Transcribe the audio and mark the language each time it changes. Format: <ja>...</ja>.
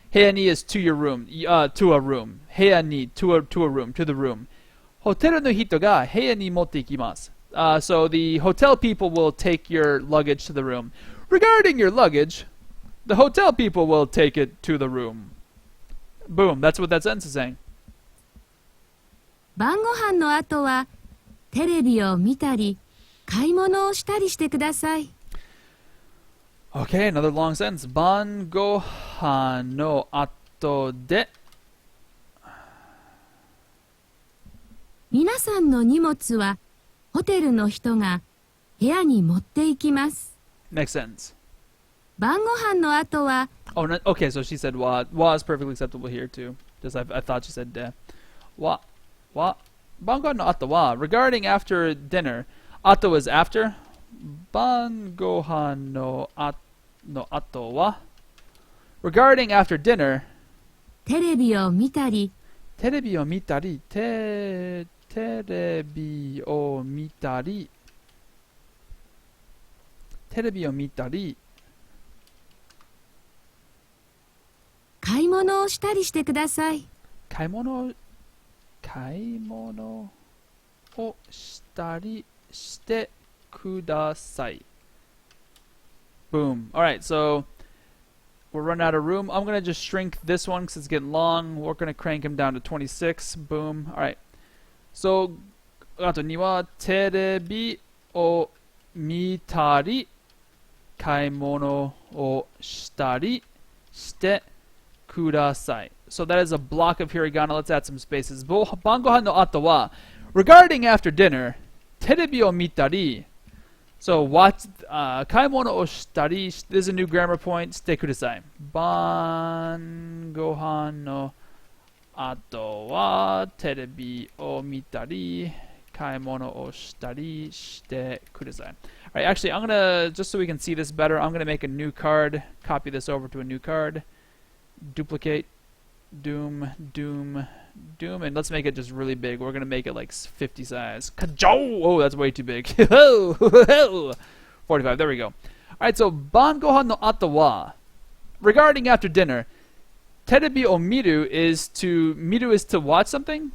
<en>Heya ni is to your room, to a room. Heya ni to a room, to the room.</en> <ja>Hoteru no hito ga heya ni motte ikimasu.</ja> <en>So the hotel people will take your luggage to the room. Regarding your luggage, the hotel people will take it to the room. Boom, that's what that sentence is saying.</en> <ja>晩ご飯の後はテレビを見たり買い物をしたりしてください。</ja> <en>Okay, another long sentence.</en> <ja>晩ご飯の後で皆さんの荷物はホテルの人が部屋に持って行きます。</ja> <en>Next sentence.</en> <ja>晩ご飯の後は</ja> <en>Oh, no, okay, so she said wa. Wa is perfectly acceptable here too. Just I thought she said de. Wa.</en> <ja>Bango no ato wa.</ja> <en>Regarding after dinner. Ato is after.</en> <ja>Bangohan no ato wa.</ja> <en>Regarding after dinner.</en> <ja>テレビを見たりテレビを見たり。テレビを見たり。テレビを見たり。買い物をしたりしてください。買い物をしたりしてください。</ja> <en>Boom. Alright, so we're running out of room. I'm going to just shrink this one because it's getting long. We're going to crank him down to 26. Boom. Alright.</en> <ja>So, あと2はテレビを見たり、買い物をしたりしてください。</ja> <en>So that is a block of hiragana. Let's add some spaces.</en> <ja>晩ご飯の後は</ja> <en>regarding after dinner</en> <ja>テレビを見たり</ja> <en>So watch</en> <ja>買い物をしたり</ja> <en>This is a new grammar point.</en> <ja>してください。晩ご飯のあとはテレビを見たり買い物をしたりしてください。</ja> <en>Alright, actually, I'm gonna, just so we can see this better, I'm gonna make a new card, copy this over to a new card, duplicate, doom, and let's make it just really big. We're gonna make it like 50 size. Kajo! Oh, that's way too big. 45, there we go. Alright, so,</en> <ja>ban gohan no ato wa,</ja> <en>regarding after dinner,</en> <ja>terebi o miru</ja> <en>is to watch something.</en>